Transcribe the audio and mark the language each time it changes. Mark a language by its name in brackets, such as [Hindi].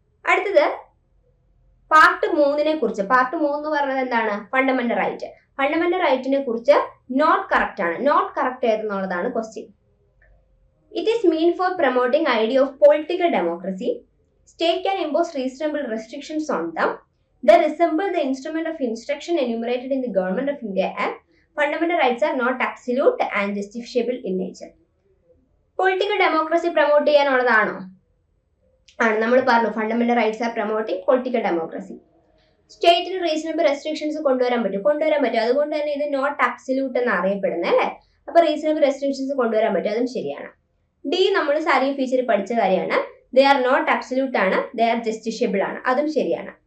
[Malayalam] അടുത്തത് പാർട്ട് 3നെ കുറിച്ച്. പാർട്ട് 3 എന്ന് പറഞ്ഞത് എന്താണ്? Fundamental right. ഫണ്ടമെന്റൽ റൈറ്റിനെ കുറിച്ച് നോട്ട് കറക്റ്റ് ആണ്. Not correct ഏതെന്നുള്ളതാണ് question. [English] It is mean for promoting idea of political democracy. State can impose reasonable restrictions on them. They resemble the instrument of instruction enumerated in the Government of India Act. Fundamental rights are not absolute and justiciable in nature. Political democracy promote ചെയ്യാനുള്ളതാണോ? [Malayalam] ആണ്. നമ്മൾ പറഞ്ഞു [English] Fundamental rights are promoting political democracy. [Malayalam] സ്റ്റേറ്റിന് reasonable restrictions കൊണ്ടുവരാൻ പറ്റും. അതുകൊണ്ട് തന്നെ ഇത് not absolute എന്ന് അറിയപ്പെടുന്നത് അല്ലേ. അപ്പൊ റീസണബിൾ റെസ്ട്രിക്ഷൻസ് കൊണ്ടുവരാൻ പറ്റും, അതും ശരിയാണ്. ഡി നമ്മൾ സാലറിംഗ് ഫീച്ചർ പഠിച്ച കാര്യമാണ്. [English] they are not absolute [Malayalam] ആണ്, [English] they are justiciable [Malayalam] ആണ്, അതും ശരിയാണ്.